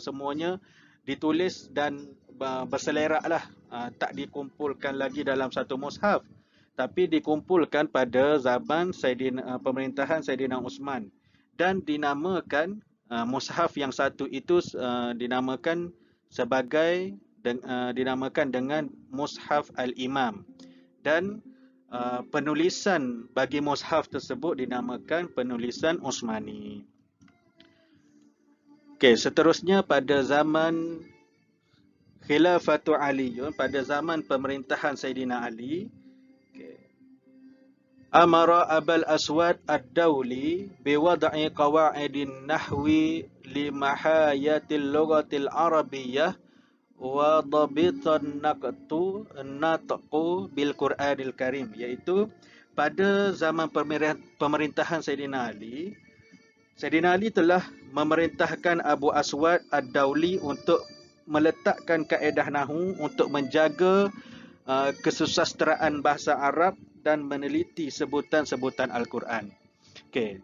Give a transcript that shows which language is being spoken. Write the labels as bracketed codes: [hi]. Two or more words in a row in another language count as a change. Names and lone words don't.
[ms] semuanya ditulis dan berseleraklah, tak dikumpulkan lagi dalam satu mushaf, tapi dikumpulkan pada zaman pemerintahan Saidina Uthman, dan dinamakan mushaf yang satu itu dinamakan dengan [ar] مصحف الإمام, [ms] dan penulisan bagi mushaf tersebut dinamakan penulisan Utsmani. Okey, seterusnya pada zaman khilafatu Ali, pada zaman pemerintahan Saidina Ali, [ar] أمر أبو أسود الدؤلي بوضع قواعد النحو لحماية اللغة العربية و ضبطا نقط بالقرآن الكريم, [ms] iaitu pada zaman pemerintahan Saidina Ali, Saidina Ali telah memerintahkan Abu Aswad Ad-Dawli untuk meletakkan kaedah nahwu untuk menjaga kesusasteraan bahasa Arab dan meneliti sebutan-sebutan Al-Quran. Okey.